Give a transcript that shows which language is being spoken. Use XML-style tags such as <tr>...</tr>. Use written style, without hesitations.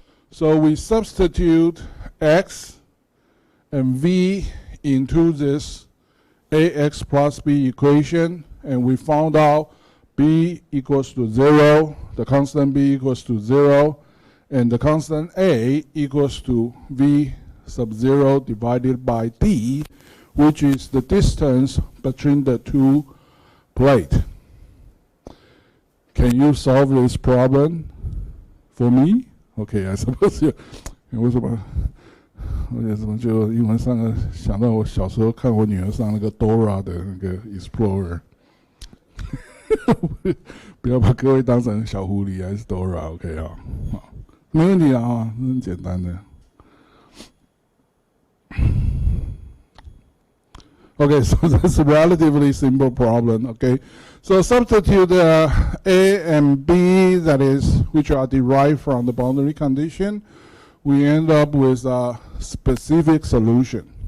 <en>So we substitute x and v into this ax plus b equation, and we found out b equals to 0, the constant b equals to 0, and the constant a equals to v sub 0 divided by d, which is the distance between the two plates. Can you solve this problem for me? Okay, I suppose you.</en> <zh>为什么？我也怎么就英文上的想到我小时候看我女儿上那个 Dora 的那个 Explorer， 不要把各位当成小狐狸还是 Dora，OK 好，没问题啊，很简单的。</zh> <en>Okay, so that's a relatively simple problem. Okay, so substitute A and B, that is, which are derived from the boundary condition. We end up with a specific solution.</en>